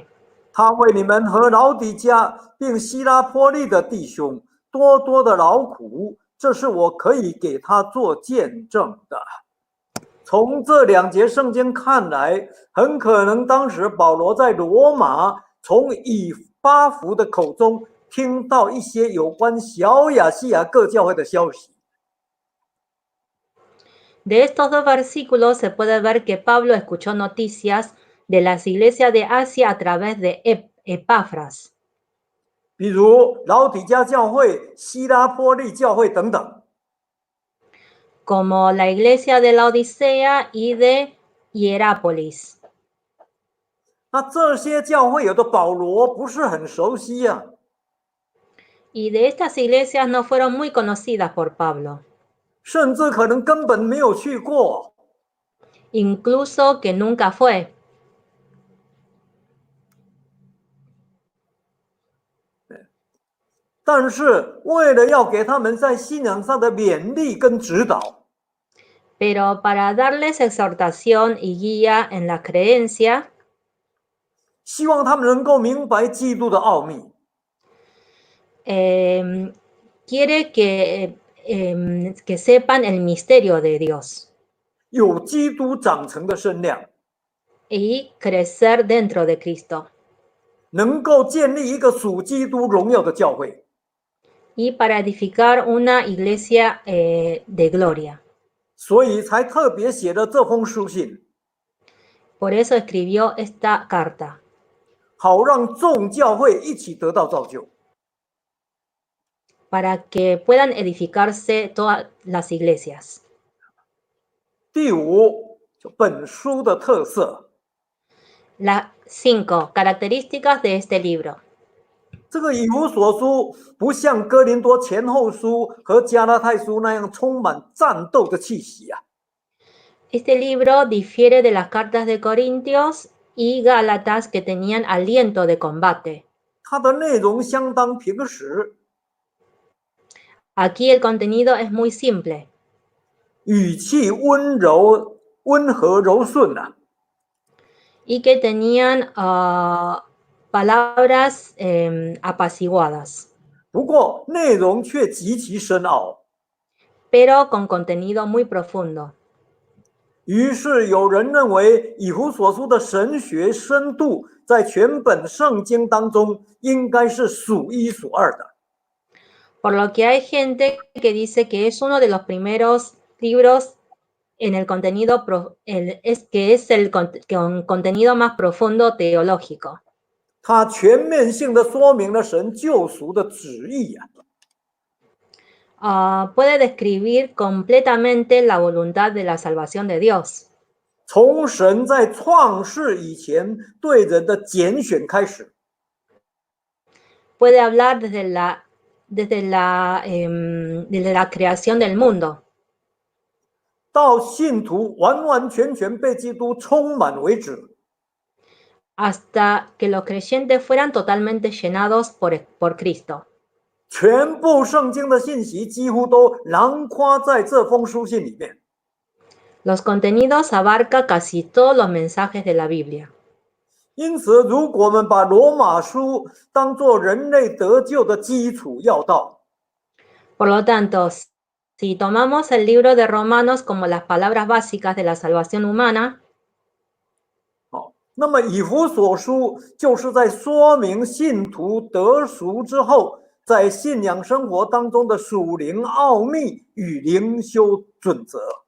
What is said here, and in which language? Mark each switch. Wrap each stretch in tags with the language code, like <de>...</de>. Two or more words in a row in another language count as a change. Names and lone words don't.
<zh>他为你们和老底嘉并希拉波利的弟兄多多的劳苦，这是我可以给他做见证的。从这2节圣经看来，很可能当时保罗在罗马从以巴弗的口中听到一些有关小亚细亚各教会的消息。</zh> <es>De estos 2 versículos se puede ver que Pablo escuchó noticias de las iglesias de Asia a través de Epafras.</es> <zh>比如老底嘉教会、希拉波利教会等等。</zh> <es>Como la iglesia de la Odisea y de Hierápolis.</es> <zh>那这些教会有的保罗不是很熟悉呀。</zh> <es>Y de estas iglesias no fueron muy conocidas por Pablo.</es> <zh>甚至可能根本没有去过。</zh> <es>Incluso que nunca fue.</es> <zh>但是为了要给他们在信仰上的勉励跟指导，</zh> <es>Pero para darles exhortación y guía en la creencia,</es> <zh>希望他们能够明白基督的奥秘，</zh> <es>quiere que sepan el misterio de Dios</es> <zh>有基督长成的身量，</zh> <es>y crecer dentro de Cristo</es> <zh>能够建立一个属基督荣耀的教会。</zh> <es>y para edificar una iglesia de gloria.</es> <zh>所以才特别写了这封书信，</zh> <es>Por eso escribió esta carta,</es> <zh>好让众教会一起得到造就。</zh> <es>para que puedan edificarse todas las iglesias.</es> <zh>第5，就本书的特色。</zh> <es>Las 5 características de este libro.</es> <zh>这个以弗所书不像哥林多前后书和加拉太书那样充满战斗的气息啊。</zh> <es>Este libro difiere de las cartas de Corintios y Gálatas que tenían aliento de combate.</es> <zh>它的内容相当平实，</zh> <es>Aquí el contenido es muy simple.</es> <zh>语气温柔、温和柔顺啊。</zh> <es>Y que tenían palabras apaciguadas,</es> <zh>不过内容却极其深奥。</zh> <es>pero con contenido muy profundo.</es> <zh>于是有人认为，以弗所书的神学深度在全本圣经当中应该是数一数二的。</zh> <es>Por lo que hay gente que dice que es uno de los primeros libros en el contenido, que es el con contenido más profundo teológico.</es> <zh>它全面性的说明了神救赎的旨意呀、</zh> <es>Puede describir completamente la voluntad de la salvación de Dios.</es> <zh>从神在创世以前对人的拣选开始，</zh> <es>Puede hablar desde la creación del mundo</es> <zh>到信徒完完全全被基督充满为止。</zh> <es>hasta que los creyentes fueran totalmente llenados por Cristo.</es> <zh>全部圣经的信息几乎都囊括在这封书信里面。</zh> <es>Los contenidos abarca casi todos los mensajes de la Biblia.</es> <zh>因此，如果我们把罗马书当作人类得救的基础要道，</zh> <es>Por lo tanto, si tomamos el libro de Romanos como las palabras básicas de la salvación humana,</es> <zh>那么以弗所书就是在说明信徒得赎之后，在信仰生活当中的属灵奥秘与灵修准则。</zh>